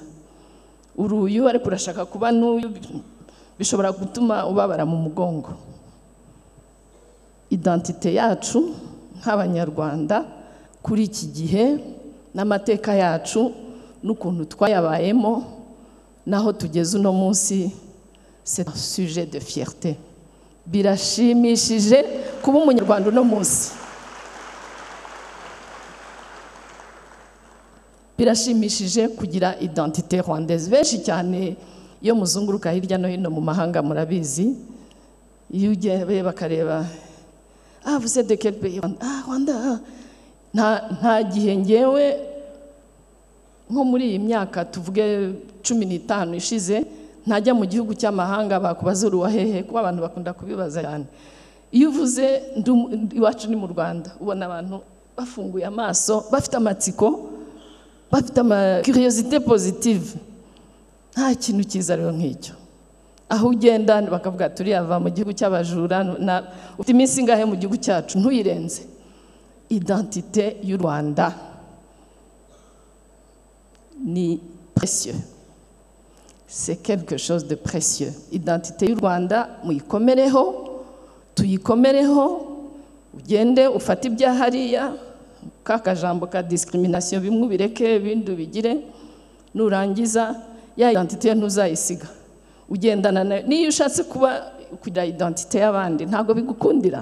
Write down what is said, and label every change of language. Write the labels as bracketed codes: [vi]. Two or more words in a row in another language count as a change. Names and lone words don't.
[rw] Uruyu ariko urashaka kuba n'uyu, bishobora gutuma ubabara mu mugongo. Identite yacu nk'Abanyarwanda kuri iki gihe n'amateka yacu n'ukuntu twayabayemo naho tugeze uno munsi, [fr] c'est un sujet de fierté. [rw] Birashimishije kuba Umunyarwanda uno munsi. Birashimishije kugira [fr] identité rwandaise. [rw] Benshi cyane iyo muzunguruka hirya no hino mu mahanga murabizi, iyo ugiye bakareba [fr] vous êtes de quel pays? [rw] Rwanda. Nta gihe ngewe nko muri iyi myaka tuvuge 15 ishize ntajya mu gihugu cy'amahanga bakubaza uruwa hehe, kuko abantu bakunda kubibaza cyane. Iyo uvuze iwacu ni mu Rwanda, ubona abantu bafunguye amaso, bafite amatsiko, bafite [fr] curiosité positive. [rw] Nta kintu cyiza rero nk'icyo. Aho ugenda bakavuga turi ava mu gihugu cy'abajura, ufite iminsi ingahe mu gihugu cyacu ntuyirenze. Identité y'u Rwanda ni précieux. [fr] C'est quelque chose de précieux. Identité y'u Rwanda muyikomereho, tuyikomereho, ugende ufate ibya hariya, kakajambo ka discrimination bimwe ubireke, ibindi ubigire, nurangiza ya identité ntuzayisiga. Ugendana nayo. Niyo ushatse kugira identité y'abandi ntago bigukundira.